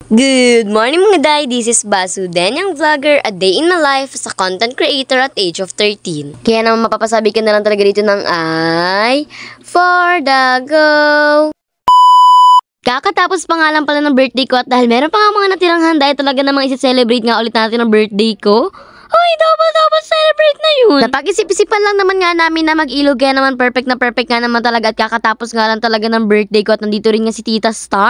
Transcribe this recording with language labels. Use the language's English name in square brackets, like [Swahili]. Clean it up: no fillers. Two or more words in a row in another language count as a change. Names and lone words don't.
[English] Good morning [Cebuano] mga day, [English] this is Basu, Danyang Vlogger, a day in my life sa content creator at age of 13. [Filipino] Kaya naman mapapasabi ka na lang talaga dito ng ay [English] for the go. [Filipino] Kakatapos pa nga lang pala ng birthday ko at dahil meron pa nga mga natirang handa ay talaga namang isi-celebrate nga ulit natin ang birthday ko. Hoy, double celebrate na yun. Napag-isip-isipan lang naman nga namin na mag-ilog kaya naman perfect nga naman talaga at kakatapos nga lang talaga ng birthday ko at nandito rin nga si Tita Star.